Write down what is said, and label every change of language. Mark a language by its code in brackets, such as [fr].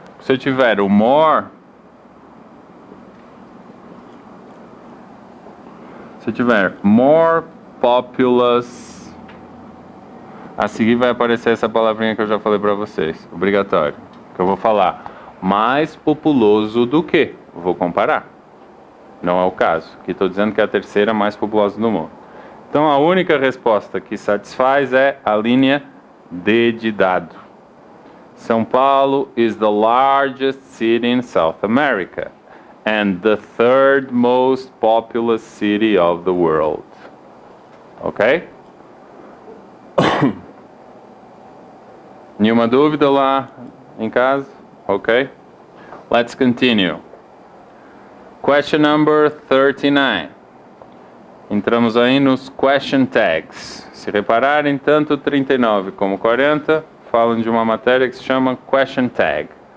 [pt] Se eu tiver o more, se eu tiver more populous, a seguir vai aparecer essa palavrinha que eu já falei para vocês, obrigatório, que eu vou falar mais populoso do que, vou comparar, não é o caso, aqui estou dizendo que é a terceira mais populosa do mundo. Então a única resposta que satisfaz é a linha D de dado. [en] São Paulo is the largest city in South America and the third most populous city of the world. Ok? [pt] Nenhuma dúvida lá em casa? [en] Ok? Let's continue. Question number 39. [pt] Entramos aí nos question tags. Se repararem, tanto 39 como 40 falam de uma matéria que se chama question tag.